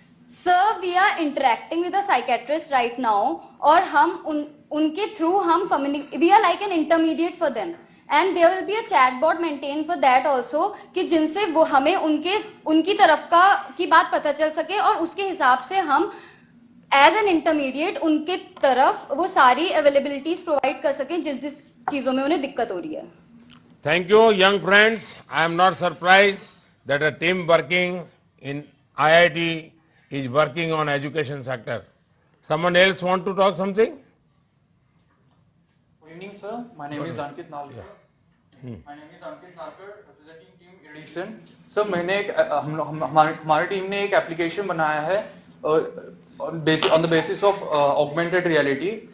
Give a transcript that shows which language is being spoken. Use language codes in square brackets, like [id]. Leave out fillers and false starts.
[en] sir we are interacting with the psychiatrist right now, [hi] और हम उनके थ्रू हम [en] we are like an intermediate for them, and there will be a chatbot maintain for that also, [hi] कि जिनसे वो हमें उनकी तरफ की बात पता चल सके और उसके हिसाब से हम [en] as an intermediate [hi] उनके तरफ वो सारी अवेलेबिलिटीज प्रोवाइड कर सकें जिस चीजों में उन्हें दिक्कत हो रही है। [en] Thank you, young friends. I am not surprised that a team working in IIT is working on education sector. Someone else want to talk something? Good evening, sir. My name is Ankit Nalkar. My name is Ankit Nalkar, representing team Edison. [hi] Sir, हमारी team ने एक application बनाया है [en] on the basis of augmented reality.